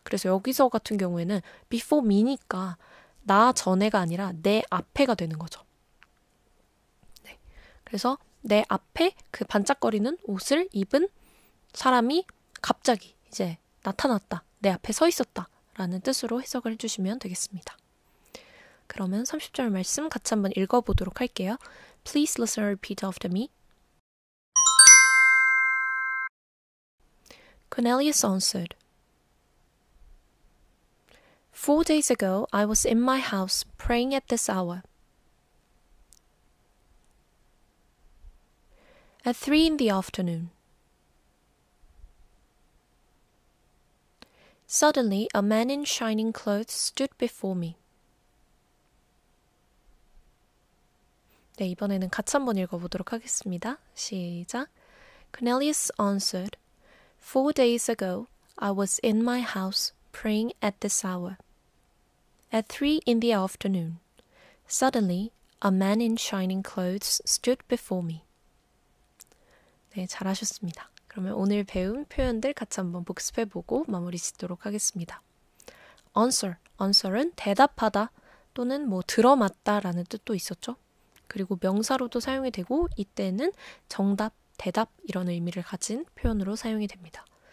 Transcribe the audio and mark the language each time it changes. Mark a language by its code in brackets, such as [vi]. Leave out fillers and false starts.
[ko] 그래서 여기서 같은 경우에는 before me니까 나 전에가 아니라 내 앞에가 되는 거죠. 네. 그래서 내 앞에 그 반짝거리는 옷을 입은 사람이 갑자기 이제 나타났다, 내 앞에 서 있었다 라는 뜻으로 해석을 해주시면 되겠습니다. 그러면 30절 말씀 같이 한번 읽어보도록 할게요. [en] Please listen and repeat after me. Cornelius answered, 4 days ago I was in my house praying at this hour. At 3 in the afternoon. Suddenly a man in shining clothes stood before me. [ko] 네, 이번에는 같이 한번 읽어보도록 하겠습니다. 시작. [en] Cornelius answered, 4 days ago I was in my house praying at this hour. At 3 in the afternoon, suddenly a man in shining clothes stood before me. [ko] 네, 잘하셨습니다. 그러면 오늘 배운 표현들 같이 한번 복습해보고 마무리 짓도록 하겠습니다. answer은 대답하다 또는 들어맞다라는 뜻도 있었죠. 그리고 명사로도 사용이 되고 이때는 정답, 대답 이런 의미를 가진 표현으로 사용이 됩니다.